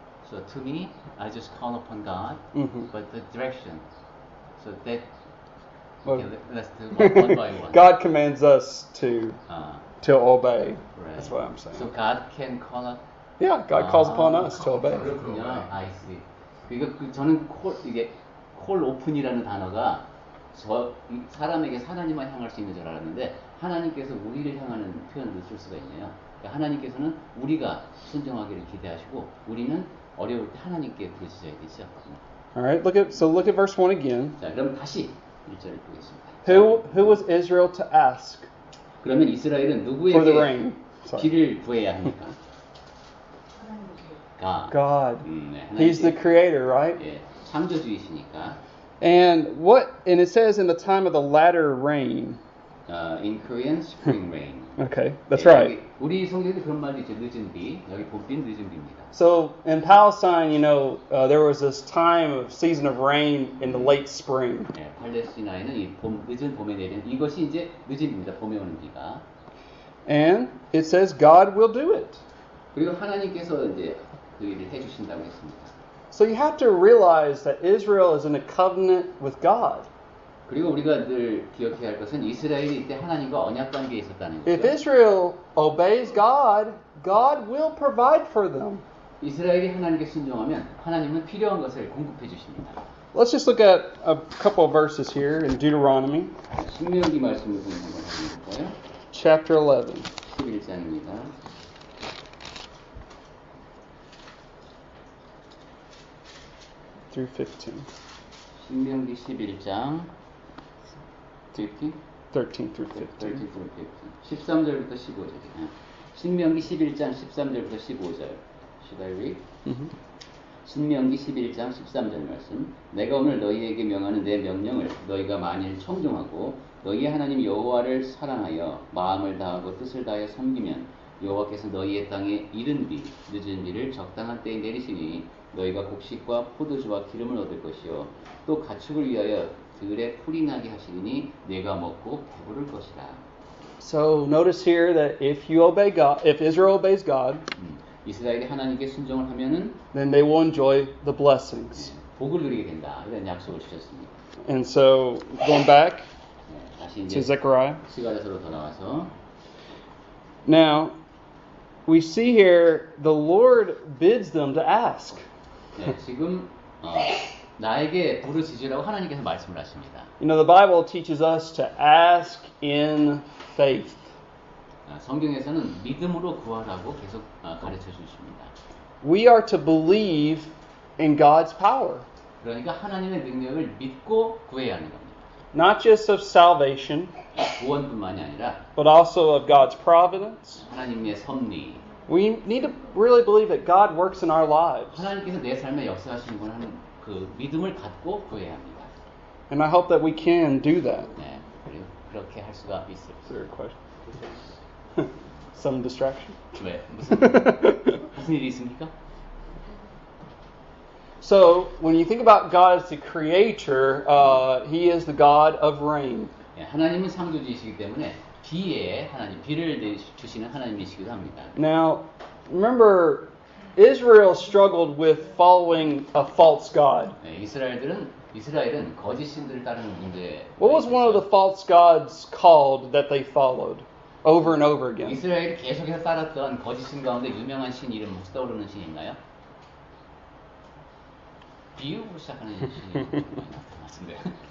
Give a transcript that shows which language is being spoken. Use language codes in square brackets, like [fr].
[en] So to me, I just call upon God, but the direction. So that, okay, let's do one by one. God commands us to obey. Right. That's what I'm saying. So God can call us. Yeah, God calls upon us to obey. [ko] 그렇군요. [en] I see. [ko] 그러니까 저는 콜 오픈이라는 단어가 사람에게 하나님만 향할 수 있는 줄 알았는데 하나님께서 우리를 향하는 표현도 쓸 수가 있네요. 그러니까 하나님께서는 우리가 순종하기를 기대하시고 우리는 어려울 때 하나님께 부르짖어야 되죠. [en] Alright, look at verse 1 again. [ko] 자, 그럼 다시 1절을 보겠습니다. [en] Who was Israel to ask [ko] 그러면 이스라엘은 [en] for the [ko] 누구에게 [en] rain? Sorry. [ko] 비를 구해야 합니까? [en] God. [ko] 네, [en] He's the creator, right? [ko] 예, 창조주이시니까. [en] And it says in the time of the latter rain. In Korean, spring rain. Okay, that's [ko] 예, [en] right. [ko] 우리 성경에도 그런 말도 있죠. 늦은 비. 여기 봄비는 늦은 비입니다. [en] So in Palestine, there was this time of season of rain in the late spring. [ko] 예, 팔레스티나에는 이 늦은 봄에 내리는 이것이 이제 늦은 비입니다. 봄에 오는 비가. [en] And it says God will do it. [ko] 그리고 하나님께서 이제 그 일을 해주신다고 했습니다. [en] So you have to realize that Israel is in a covenant with God. [ko] 그리고 우리가 늘 기억해야 할 것은 이스라엘이 이때 하나님과 언약 관계에 있었다는 거죠. [en] If Israel obeys God, God will provide for them. [ko] 이스라엘이 하나님께 순종하면 하나님은 필요한 것을 공급해 주십니다. [en] Let's just look at a couple of verses here in Deuteronomy. [ko] 신명기 말씀을 한번 해볼까요? [en] Chapter 11. [ko] 11장입니다. [en] Through 15. [ko] 신명기 11장 13 [en] through 15. [ko] 13절부터 15절. 신명기 11장 13절부터 15절. [en] Should I read? [ko] 신명기 11장 13절 말씀. 내가 오늘 너희에게 명하는 내 명령을 너희가 만일 청종하고 너희 하나님 여호와를 사랑하여 마음을 다하고 뜻을 다하여 섬기면 여호와께서 너희의 땅에 이른 비, 늦은 비를 적당한 때에 내리시니 너희가 곡식과 포도주와 기름을 얻을 것이요 또 가축을 위하여 들에 풀이 나게 하시니 내가 먹고 배부를 것이라. [en] So notice here that if Israel obeys God, [ko] 이스라엘이 하나님께 순종을 하면은 [en] then they will enjoy the blessings. [ko] 복을 누리게 된다. 이런 약속을 주셨습니다. [en] And so going back [ko] 다시 [en] to [ko] 이제 [en] Zechariah. [ko] 스가랴서로 돌아와서 [en] Now we see here the Lord bids them to ask. [ko] 네, 지금 나에게 부르짖으라고 하나님께서 말씀을 하십니다. [en] The Bible teaches us to ask in faith. [ko] 성경에서는 믿음으로 구하라고 계속 가르쳐 주십니다. [en] We are to believe in God's power. [ko] 그러니까 하나님의 능력을 믿고 구해야 하는 겁니다. [en] Not just of salvation, [ko] 구원뿐만이 아니라 [en] but also of God's providence. [ko] 하나님의 섭리. [en] We need to really believe that God works in our lives. [ko] 하나님께서 내 삶에 역사하시는 걸 하는 그 믿음을 갖고 구해야 합니다. [en] And I hope that we can do that. [ko] 네, 그리고 그렇게 할 수가 있어요. [en] Is there a question? Some distraction? [ko] 왜? 무슨 일이 있습니까? [en] So, when you think about God as the creator, He is the God of rain. [ko] 네, 하나님은 창조주이시기 때문에 비에 하나님, 비를 주시는 하나님이시기도 합니다. [en] Now, remember, Israel struggled with following a false God. [ko] 네, 이스라엘은 거짓 신들을 따르는 문제. [en] What was one of the false gods called that they followed over and over again? [ko] 이스라엘이 계속해서 따랐던 거짓 신 가운데 유명한 신 이름 혹시 떠오르는 신이 있나요? 비유로 시작하는 신이 맞습니다.